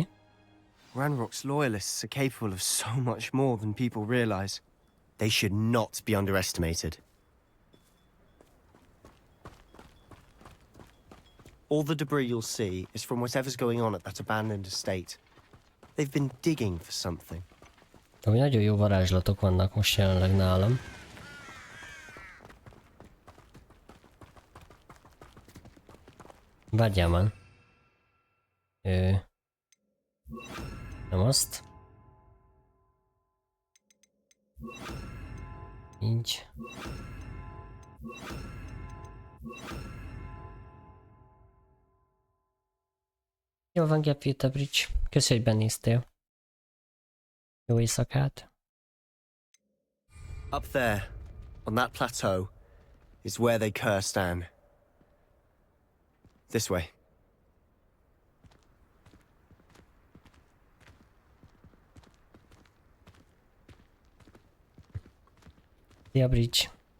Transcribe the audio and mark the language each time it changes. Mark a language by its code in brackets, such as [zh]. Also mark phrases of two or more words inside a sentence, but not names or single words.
[en] Ranrock's loyalists are capable of so much more than people realize. They should not be underestimated. All the debris you'll see is from whatever's going on at that abandoned estate. They've been digging for something. [hu] Ami nagyon jó varázslatok vannak most jelenleg nálam. Várjál már. Nem azt. Így. Jól van, Gepfita Bridge. Köszi, hogy benéztél. Jó éjszakát. [en] Up there, on that plateau, is where they cursed Anne. This way. [hu] Szia, Bridge.